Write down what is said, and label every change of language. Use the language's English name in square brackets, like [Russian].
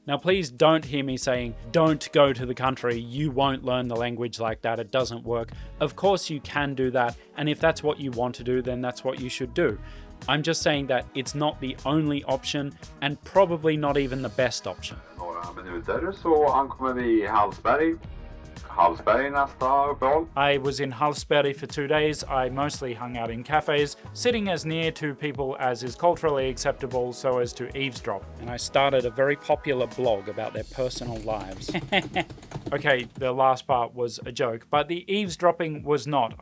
[English] Now, please don't hear me saying, don't go to the country, you won't learn the language like that, it doesn't work. Of course you can do that, and if that's what you want to do, then that's what you should do. I'm just saying that it's not the only option and probably not even the best option. [Swedish] Några minuter så ankommer vi Hallsberg. Hallsberg nästa uppehåll. [English] I was in Hallsberg for 2 days. I mostly hung out in cafes, sitting as near to people as is culturally acceptable so as to eavesdrop. And I started a very popular blog about their personal lives. Okay, the last part was a joke, but the eavesdropping was not.